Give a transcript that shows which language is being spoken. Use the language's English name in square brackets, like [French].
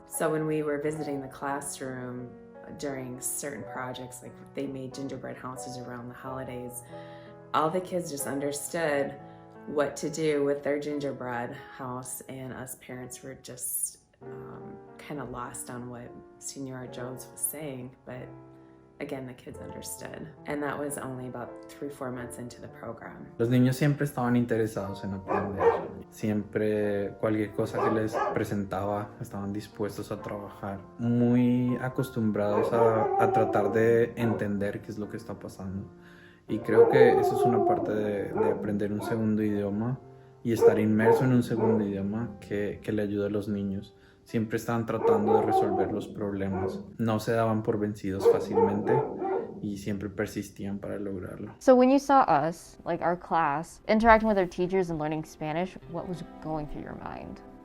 [English] So when we were visiting the classroom during certain projects, like they made gingerbread houses around the holidays, all the kids just understood what to do with their gingerbread house, and us parents were just kind of lost on what Senora Jones was saying, but again, the kids understood. And that was only about 3-4 months into the program. [Spanish] Los niños siempre estaban interesados en aprender. Siempre cualquier cosa que les presentaba estaban dispuestos a trabajar. Muy acostumbrados a tratar de entender qué es lo que está pasando. Y creo que eso es una parte de aprender un segundo idioma y estar inmerso en un segundo idioma que le ayuda a los niños. Siempre estaban tratando de resolver los problemas. No se daban por vencidos fácilmente y siempre persistían para lograrlo. [English] So when you saw us, like our class, interacting with our teachers and learning Spanish, what was going through your mind?